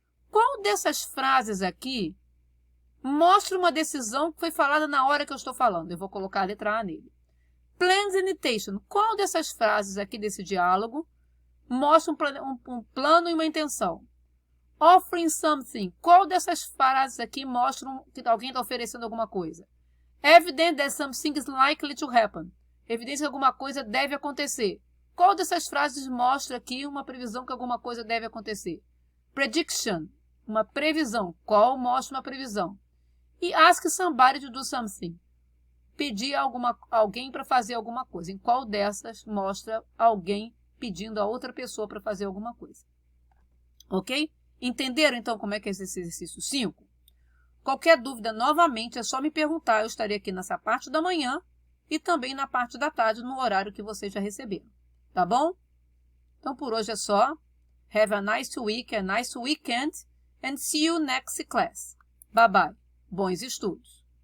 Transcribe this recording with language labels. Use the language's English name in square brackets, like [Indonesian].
[Portuguese] Qual dessas frases aqui mostra uma decisão que foi falada na hora que eu estou falando? Eu vou colocar a letra A nele. [English] Plans and intention. [Portuguese] Qual dessas frases aqui desse diálogo mostra um plano e uma intenção? [English] Offering something. [Portuguese] Qual dessas frases aqui mostram que alguém está oferecendo alguma coisa? [English] Evident that something is likely to happen. [Portuguese] Evidência que alguma coisa deve acontecer. Qual dessas frases mostra aqui uma previsão que alguma coisa deve acontecer? Prediction. Uma previsão. Qual mostra uma previsão? [English] E ask somebody to do something. [Portuguese] Pedir alguém para fazer alguma coisa. Em qual dessas mostra alguém pedindo a outra pessoa para fazer alguma coisa? Ok? Entenderam, então, como é que é esse exercício 5? Qualquer dúvida, novamente, é só me perguntar. Eu estarei aqui nessa parte da manhã e também na parte da tarde, no horário que vocês já receberam. Tá bom? Então, por hoje é só. [English] Have a nice week, a nice weekend, and see you next class. Bye bye. [Portuguese] Bons estudos!